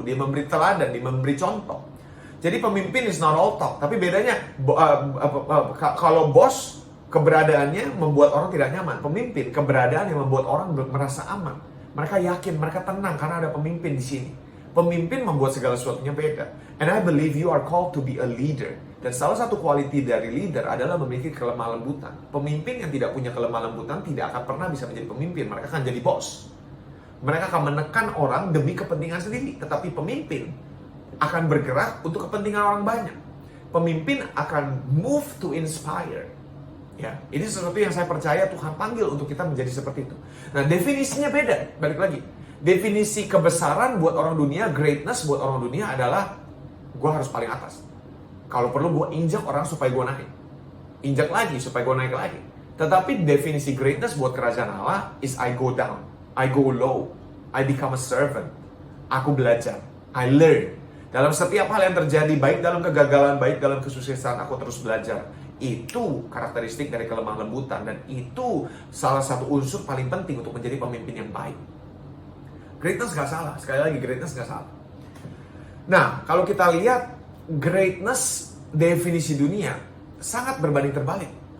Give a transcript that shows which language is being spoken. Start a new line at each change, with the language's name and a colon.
Indonesian: Dia memberi teladan, dia memberi contoh. Jadi pemimpin
English: is not all talk.
Indonesian: Tapi bedanya, kalau bos, keberadaannya membuat orang tidak nyaman. Pemimpin, keberadaan yang membuat orang merasa aman. Mereka yakin, mereka tenang karena ada pemimpin di sini. Pemimpin membuat segala sesuatunya beda.
English: And I believe you are called to be a leader.
Indonesian: Dan salah satu quality dari leader adalah memiliki kelemah lembutan. Pemimpin yang tidak punya kelemah lembutan tidak akan pernah bisa menjadi pemimpin. Mereka akan jadi bos. Mereka akan menekan orang demi kepentingan sendiri. Tetapi pemimpin akan bergerak untuk kepentingan orang banyak. Pemimpin akan
English: move to inspire.
Indonesian: Ya, ini sesuatu yang saya percaya Tuhan panggil untuk kita menjadi seperti itu. Nah, definisinya beda. Balik lagi. Definisi kebesaran buat orang dunia, greatness buat orang dunia adalah gue harus paling atas. Kalau perlu gue injak orang supaya gue naik. Injak lagi supaya gue naik lagi. Tetapi definisi
English: greatness
Indonesian: buat kerajaan Allah
English: is I go down, I go low, I become a servant.
Indonesian: Aku belajar,
English: I learn.
Indonesian: Dalam setiap hal yang terjadi, baik dalam kegagalan, baik dalam kesuksesan, aku terus belajar. Itu karakteristik dari kelemah lembutan. Dan itu salah satu unsur paling penting untuk menjadi pemimpin yang baik. Greatness gak salah, sekali lagi greatness gak salah. Nah, kalau kita lihat greatness definisi dunia sangat berbanding terbalik.